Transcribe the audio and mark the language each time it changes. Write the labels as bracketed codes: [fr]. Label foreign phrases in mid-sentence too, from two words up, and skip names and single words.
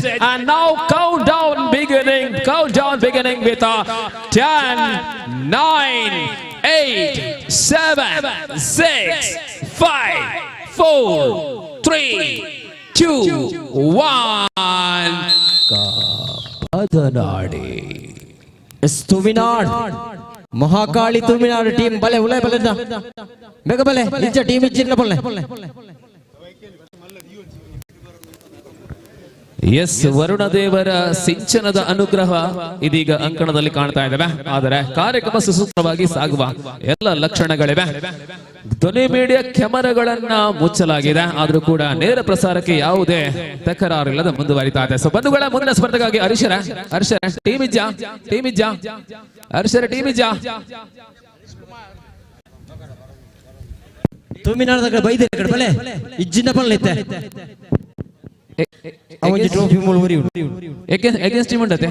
[en] And now countdown beginning with 10, 9, 8, 7, 6, 5, 4, 3, 2, 1. [tcy] ಬದನಾಡಿ ತುಮಿನಾಡ್ ಮಹಾಕಾಳಿ ತುಮಿನಾಡ್ ಟೀಮ್ ಬಲೆ ಉಳೆ ಬಲೆ ಬೇಗ ಬಲೆ ನಿಜ ಟೀಮ್ ಇಚ್ಚಿನ ಬಲ್ಲೆ. [kn] ಎಸ್, ವರುಣ ದೇವರ ಸಿಂಚನದ ಅನುಗ್ರಹ ಇದೀಗ ಅಂಕಣದಲ್ಲಿ ಕಾಣ್ತಾ ಇದ್ದಾವೆ. ಆದರೆ ಕಾರ್ಯಕ್ರಮ ಸುಸೂತ್ರವಾಗಿ ಸಾಗುವ ಎಲ್ಲ ಲಕ್ಷಣಗಳಿವೆ. ಧ್ವನಿ ಮೀಡಿಯಾ ಕ್ಯಾಮೆರಾಗಳನ್ನ ಮುಚ್ಚಲಾಗಿದೆ, ಆದ್ರೂ ಕೂಡ ನೇರ ಪ್ರಸಾರಕ್ಕೆ ಯಾವುದೇ ತಕರಾರಿಲ್ಲದೆ ಮುಂದುವರಿತಾ ಇದೆ. ಸೊ ಬಂಧುಗಳ ಮುಂದಿನ ಸ್ಪರ್ಧೆಗಾಗಿ ಹರ್ಷರ ಟೀಮ್ ಇಜ್ಜ [tcy] ತುಮಿನಾಡ್ದಾಗ ಬೈದೆ ಬಲೆ ಇಜ್ಜಿನ ಬಲ್ಲೈತೆ ಅವನಿಗೆ ಟ್ರೋಫಿ ಮೂಳುವರಿ [en] against team [tcy] ಉಂಟತೆ